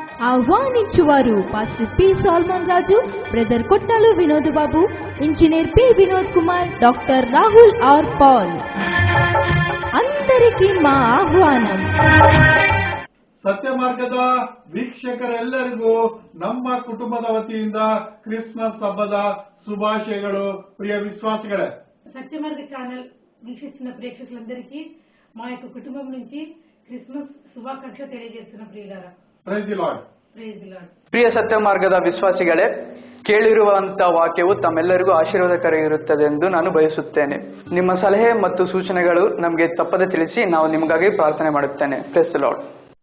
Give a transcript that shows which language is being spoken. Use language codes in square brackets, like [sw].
[te] ఆహ్వానించువారు pastor P salmon Raju, brother కొట్టాలు Vinod Babu, engineer P Vinod Kumar, doctor Rahul are Paul. అందరికీ మా ఆహ్వానం. [kn] ಸತ್ಯ ಮಾರ್ಗದ ವೀಕ್ಷಕರೆಲ್ಲರಿಗೂ ನಮ್ಮ ಕುಟುಂಬದ ವತಿಯಿಂದ ಕ್ರಿಸ್ಮಸ್ ಹಬ್ಬದ శుభాశయಗಳು. ప్రియ విశ్వాసిಗಳೇ, [te] సత్యమార్గ ఛానల్ వీక్షిస్తున్న ప్రేక్షకులందరికీ మా యొక్క కుటుంబం నుంచి క్రిస్మస్ శుభాకాంక్ష తెలియజేస్తున్న ప్రియులారా. [en] Praise the lord. Praise the lord. [kn] ಪ್ರಿಯ ಸತ್ಯ ಮಾರ್ಗದ ವಿಶ್ವಾಸಿಗಳೇ, ಕೇಳಿರುವಂತಹ ವಾಕ್ಯವು ತಮ್ಮೆಲ್ಲರಿಗೂ ಆಶೀರ್ವಾದಕರ ಎಂದು ನಾನು ಬಯಸುತ್ತೇನೆ. ನಿಮ್ಮ ಸಲಹೆ ಮತ್ತು ಸೂಚನೆಗಳು ನಮಗೆ ತಪ್ಪದೆ ತಿಳಿಸಿ, ನಾವು ನಿಮಗಾಗಿ ಪ್ರಾರ್ಥನೆ ಮಾಡುತ್ತೇನೆ. [en] Praise the Lord.